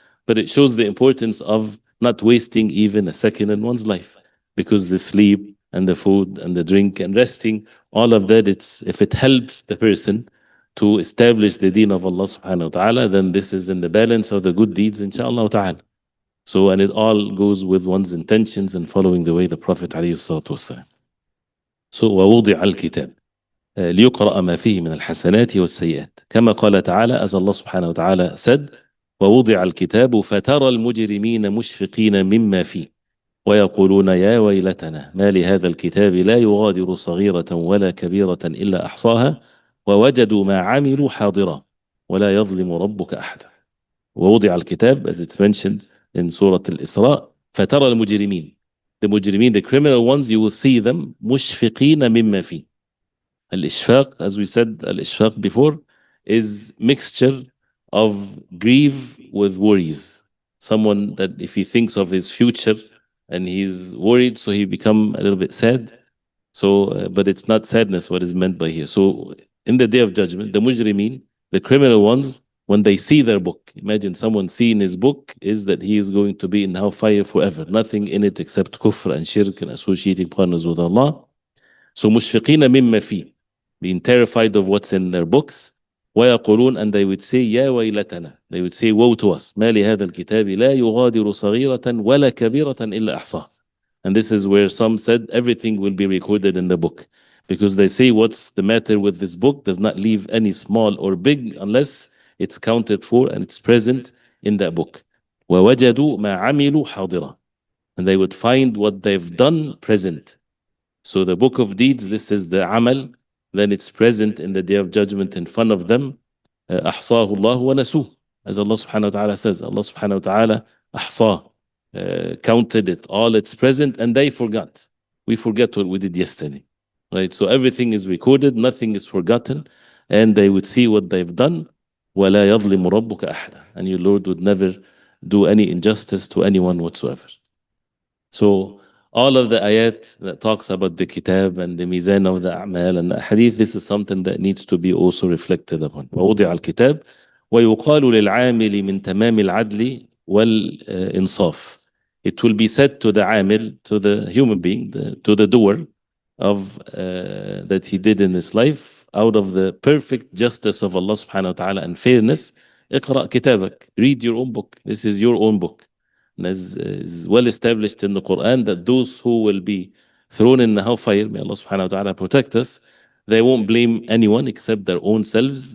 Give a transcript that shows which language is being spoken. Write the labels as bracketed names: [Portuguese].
[English] But it shows the importance of not wasting even a second in one's life, because the sleep and the food and the drink and resting, all of that, it's, if it helps the person to establish the deen of Allah subhanahu wa ta'ala, then this is in the balance of the good deeds, inshallah ta'ala. So, and it all goes with one's intentions and following the way the Prophet alayhi salatu wasalam. [Arabic] So, وَوُضِعَ الْكِتَابِ ليقرأ ما فيه من الحسنات والسيئات كما قال تعالى, [English] as Allah subhanahu wa ta'ala said, [Arabic] ووضع الكتاب فترى المجرمين مشفقين مما فيه ويقولون يا ويلتنا ما لهذا الكتاب لا يغادر صغيرة ولا كبيرة إلا أحصاها ووجدوا ما عملوا حاضرا ولا يظلم ربك أحدا. ووضع الكتاب, [English] as it's mentioned in Surah Al-Isra, [Arabic] فترى المجرمين, [English] the مجرمين, the criminal ones, you will see them [Arabic] مشفقين مما فيه. [English] Al-Ishfaq, as we said, Al-Ishfaq before, is mixture of grief with worries. Someone that if he thinks of his future and he's worried, so he become a little bit sad. So, but it's not sadness what is meant by here. So in the day of judgment, the mujrimeen, the criminal ones, when they see their book, imagine someone seeing his book, is that he is going to be in hellfire forever. Nothing in it except kufr and shirk and associating partners with Allah. So [Arabic] مشفقين مما فيه, [English] being terrified of what's in their books. [Arabic] ويقولون, [English] and they would say [Arabic] يا ويلتنا, [English] they would say woe to us, [Arabic] ما لهذا الكتاب لا يغادر صغيرة ولا كبيرة إلا أحصاها. [English] And this is where some said everything will be recorded in the book, because they say what's the matter with this book does not leave any small or big unless it's counted for and it's present in that book. [Arabic] ووجدوا ما عملوا حاضرا, [English] and they would find what they've done present. So the book of deeds, this is the amal, then it's present in the day of judgment in front of them. [Arabic] أحصاه الله ونسوه, [English] as Allah subhanahu wa ta'ala says. Allah subhanahu wa ta'ala أحصاه, counted it, all it's present, and they forgot. We forget what we did yesterday, right? So everything is recorded, nothing is forgotten, and they would see what they've done. [Arabic] ولا يظلم ربك أحدا, [English] and your Lord would never do any injustice to anyone whatsoever. So all of the ayat that talks about the kitab and the mizan of the a'mal and the hadith, this is something that needs to be also reflected upon. [Arabic] ووضع الكتاب ويقال للعامل من تمام العدل والإنصاف. [English] It will be said to the amil, to the human being, to the doer of that he did in his life, out of the perfect justice of Allah subhanahu wa ta'ala and fairness, [Arabic] اقرأ كتابك, [English] read your own book. This is your own book. And as is well established in the Quran, that those who will be thrown in the hellfire, may Allah subhanahu wa ta'ala protect us, they won't blame anyone except their own selves.